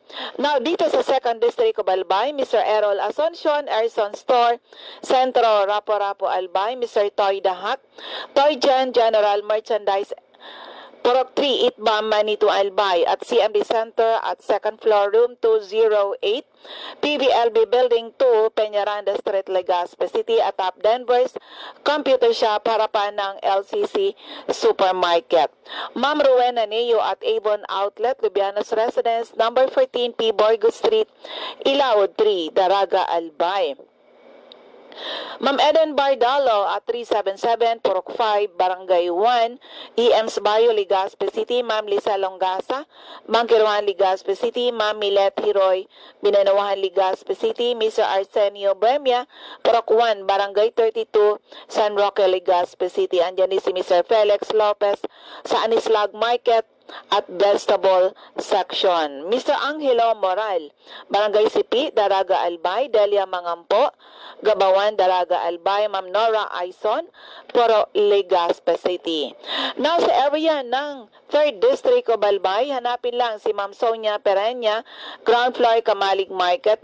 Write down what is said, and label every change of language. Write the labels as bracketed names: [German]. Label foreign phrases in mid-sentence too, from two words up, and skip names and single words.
[Filipino] Now, dito sa 2nd District of Albay, Mr. Errol Asuncion, Erson Store, Centro, Rapo-Rapo, Albay. Mr. Toy Dahak, Toy Jan, General Merchandise, Purok 3, Itbam, Manito, Albay. At CMD Center at [English] second floor, [Filipino] room 208, PBLB Building 2, Peñaranda Street, Legazpi City. At top Denver's Computer Shop, harapan ng LCC Supermarket. Ma'am Rowena Neo at Avon Outlet, Lubianos Residence, number 14 P. Borgo Street, Ilaod 3, Daraga, Albay. Ma'am Eden Bardalo at 377 Purok 5, Barangay 1, EMS Bayo, Legazpi City. Ma'am Lisa Longasa, Mangkiruan, Legazpi City. Ma'am Milet Hiroy, Binanawahan, Legazpi City. Mr. Arsenio Buemia, Purok 1, Barangay 32, San Roque, Legazpi City. Andyan din si Mr. Felix Lopez sa Anislag Market at Vegetable Section. Mr. Angelo Moral, Barangay Sipi, Daraga Albay, Delia Mangampo, Gabawan, Daraga Albay. Ma'am Nora Aison, Puro, Legazpi City. Now sa area ng 3rd District of Albay, hanapin lang si Ma'am Sonia Perenya, [English] ground floor [Filipino] Kamalig Market.